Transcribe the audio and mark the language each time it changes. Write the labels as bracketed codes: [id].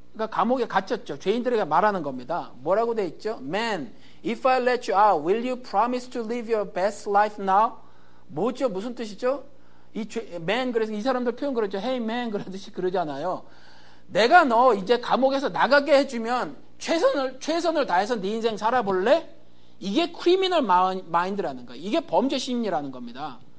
[ko] 그러니까 감옥에 갇혔죠. 죄인들에게 말하는 겁니다. 뭐라고 돼 있죠? [en] Man, if I let you out, will you promise to live your best life now? [ko] 뭐죠? 무슨 뜻이죠? man, 그래서 이 사람들 표현 그러죠. [en] Hey man, [ko] 그러듯이 그러잖아요. 내가 너 이제 감옥에서 나가게 해주면 최선을 다해서 네 인생 살아볼래? 이게 크리미널 마인드라는 거예요. 이게 범죄 심리라는 겁니다.